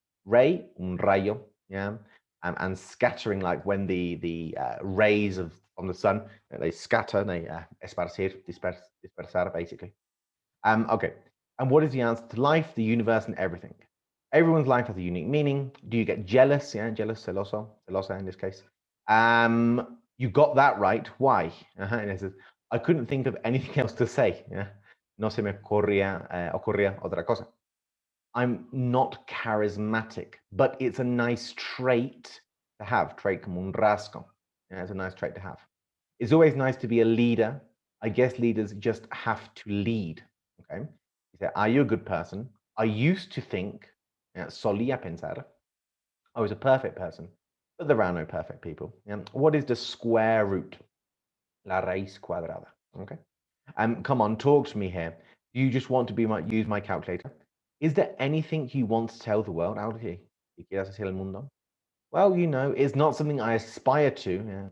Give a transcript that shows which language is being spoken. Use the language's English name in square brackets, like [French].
[English] Ray, [Spanish] un rayo, [English] yeah, and scattering, like when the rays from the sun, they scatter, they dispersar, basically. Okay, and what is the answer to life, the universe, and everything? Everyone's life has a unique meaning. Do you get jealous? Yeah, jealous, [Spanish] celoso, celosa [English] in this case. You got that right. Why? And it says, I couldn't think of anything else to say. [Spanish] Yeah, no se me ocurría otra cosa. [English] I'm not charismatic, but it's a nice trait to have. Trait [Spanish] como un rasgo. [English] Yeah, it's a nice trait to have. It's always nice to be a leader. I guess leaders just have to lead. Okay. You say, are you a good person? I used to think, [Spanish] solía pensar, [English] I was a perfect person, but there are no perfect people. What is the square root? [Spanish] La raíz cuadrada. [English] Okay. Come on, talk to me here. Do you just want to use my calculator? Is there anything you want to tell the world? [Spanish] Algo que quieras decir al mundo? [English] Well, it's not something I aspire to.